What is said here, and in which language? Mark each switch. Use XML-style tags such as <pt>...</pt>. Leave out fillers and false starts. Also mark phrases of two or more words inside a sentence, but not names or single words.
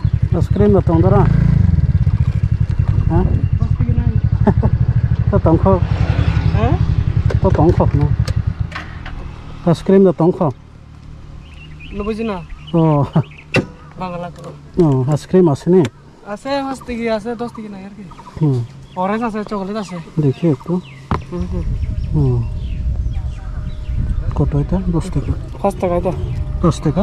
<trp>Askrim na tong dara. Ha? Ta tong kho. Ha? Ta tong kho na. Askrim na tong kho.</trp> <bn>Lo বুঝি না Oh. বাংলা তো Oh, askrim আছে নি? আছে 5 থেকে আছে 10 থেকে নাই আর কি হুম অরেঞ্জ আছে চকলেট আছে দেখি একটু হুম কত এটা 10 টাকা 5 টাকা এটা 10 টাকা</bn>